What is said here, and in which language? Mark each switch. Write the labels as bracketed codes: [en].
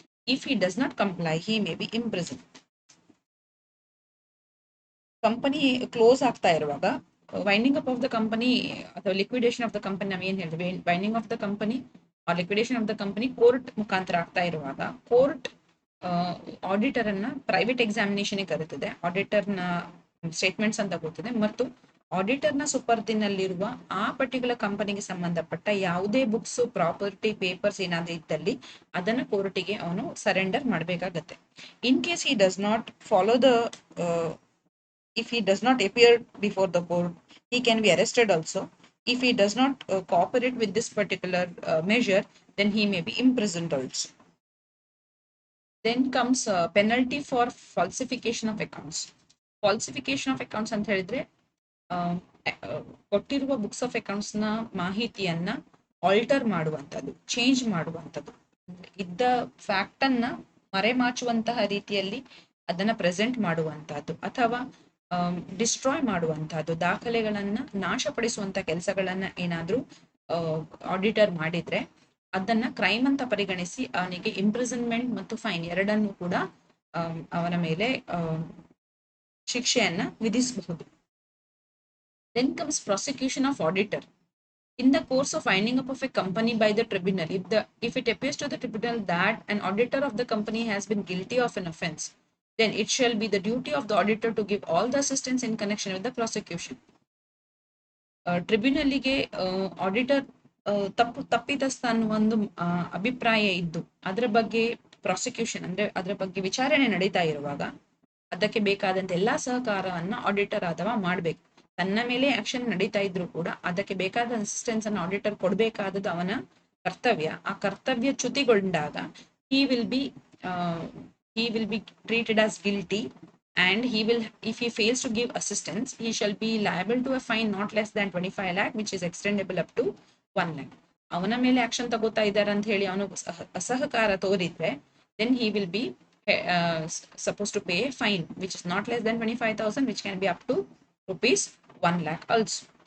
[en] If he does not comply, he may be imprisoned. [kn] Company close ಆಗ್ತಾ ಇರುವಾಗ, winding up of the company ಅಥವಾ liquidation of the company, ನಾವು ಏನ್ ಹೇಳ್ತೀವಿ, winding of the company R liquidation of the company court ಮುಖಾಂತರ ಆಗ್ತಾ ಇರುವಾಗ, court auditor ಅನ್ನ ಪ್ರೈವೇಟ್ ಎಕ್ಸಾಮಿನೇಷನ್ ಕರೀತದೆ, ಆಡಿಟರ್ನ ಸ್ಟೇಟ್ಮೆಂಟ್ಸ್ ಅಂತ ಗೊತ್ತಿದೆ, ಮತ್ತು ಆಡಿಟರ್ನ ಸುಪರ್ದಿನಲ್ಲಿರುವ ಆ ಪರ್ಟಿಕ್ಯುಲರ್ ಕಂಪನಿಗೆ ಸಂಬಂಧಪಟ್ಟ ಯಾವುದೇ ಬುಕ್ಸ್, ಪ್ರಾಪರ್ಟಿ, ಪೇಪರ್ಸ್ ಏನಾದ್ರೂ ಇದ್ದಲ್ಲಿ ಅದನ್ನ ಕೋರ್ಟಿಗೆ ಅವನು ಸರೆಂಡರ್ ಮಾಡಬೇಕಾಗತ್ತೆ. [en] In case he does not follow the if he does not appear before the court, he can be arrested also. If he does not cooperate with this particular measure, then he may be imprisoned also. Then comes penalty for falsification of accounts. [kn] Falsification of accounts ಅಂತ ಹೇಳಿದ್ರೆ ಕೊಟ್ಟಿರುವ books of accounts ನ ಮಾಹಿತಿಯನ್ನ alter ಮಾಡುವಂಥದ್ದು, change ಮಾಡುವಂಥದ್ದು, ಇದ್ದ fact ಅನ್ನ ಮರೆಮಾಚುವಂತಹ ರೀತಿಯಲ್ಲಿ ಅದನ್ನ ಪ್ರೆಸೆಂಟ್ ಮಾಡುವಂತಹದ್ದು, ಅಥವಾ ಡಿಸ್ಟ್ರಾಯ್ ಮಾಡುವಂತಹದ್ದು, ದಾಖಲೆಗಳನ್ನ ನಾಶಪಡಿಸುವಂತ ಕೆಲಸಗಳನ್ನ ಏನಾದ್ರೂ ಆಡಿಟರ್ ಮಾಡಿದ್ರೆ ಅದನ್ನ ಕ್ರೈಮ್ ಅಂತ ಪರಿಗಣಿಸಿ ಅವನಿಗೆ ಇಂಪ್ರಿಸನ್ಮೆಂಟ್ ಮತ್ತು ಫೈನ್ ಎರಡನ್ನೂ ಕೂಡ ಅವನ ಮೇಲೆ ಶಿಕ್ಷೆಯನ್ನ ವಿಧಿಸಬಹುದು. [en] Then comes prosecution of auditor. In the course of winding up of a company by the tribunal, if it appears to the tribunal that an auditor of the company has been guilty of an offense, then it shall be the duty of the auditor to give all the assistance in connection with the prosecution. [kn] ಟ್ರಿಬ್ಯುನಲ್ಗೆ auditor ತಪ್ಪಿತಸ್ಥ ಅನ್ನುವ ಒಂದು ಅಭಿಪ್ರಾಯ ಇದ್ದು ಅದರ ಬಗ್ಗೆ prosecution ಅಂದ್ರೆ ಅದರ ಬಗ್ಗೆ ವಿಚಾರಣೆ ನಡೀತಾ ಇರುವಾಗ ಅದಕ್ಕೆ ಬೇಕಾದಂತ ಎಲ್ಲಾ ಸಹಕಾರವನ್ನ ಆಡಿಟರ್ ಅಥವಾ ಮಾಡ್ಬೇಕು. ತನ್ನ ಮೇಲೆ ಆಕ್ಷನ್ ನಡೀತಾ ಇದ್ರು ಕೂಡ ಅದಕ್ಕೆ ಬೇಕಾದ ಅಸಿಸ್ಟೆನ್ಸ್ ಅನ್ನು ಆಡಿಟರ್ ಕೊಡ್ಬೇಕಾದದ್ದು ಅವನ ಕರ್ತವ್ಯ. ಆ ಕರ್ತವ್ಯ ಚ್ಯುತಿಗೊಂಡಾಗ [en] he will be treated as guilty, and if he fails to give assistance, he shall be liable to a fine not less than 25 lakh, which is extendable up to 1 lakh. [kn] ಅವನ ಮೇಲೆ action ತಗೋತಾ ಇದ್ದಾರೆ ಅಂತ ಹೇಳಿ ಅವನು ಅಸಹಕಾರ ತೋರಿದ್ರೆ [en] then he will be supposed to pay a fine which is not less than 25,000, which can be up to rupees 1 lakh also.